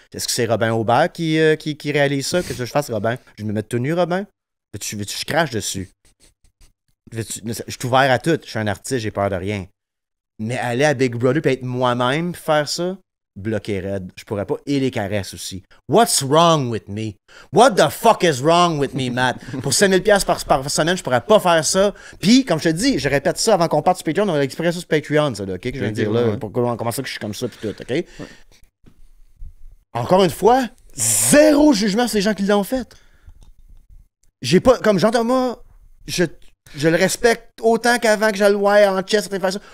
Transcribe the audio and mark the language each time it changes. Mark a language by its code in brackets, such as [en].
[fr] Est-ce que c'est Robin Aubert qui réalise ça? Qu'est-ce que je fasse, Robin? Je me mets tout nu, Robin? Veux-tu que je crache dessus? Je suis ouvert à tout. Je suis un artiste, j'ai peur de rien. Mais aller à Big Brother et être moi-même, faire ça, bloqué raide. Je pourrais pas. Et les caresses aussi. [en] What's wrong with me? What the fuck is wrong with me, Matt? [fr] Pour 5000$ par semaine, je pourrais pas faire ça. Puis, comme je te dis, je répète ça avant qu'on parte sur Patreon, on va expliquer ça sur Patreon, ça, là, OK? Que je viens de dire là, comment ça que je suis comme ça, puis tout, OK? Ouais. Encore une fois, zéro jugement sur les gens qui l'ont fait. J'ai pas, comme Jean-Thomas, je le respecte autant qu'avant que je le voyais en chess, faire ça.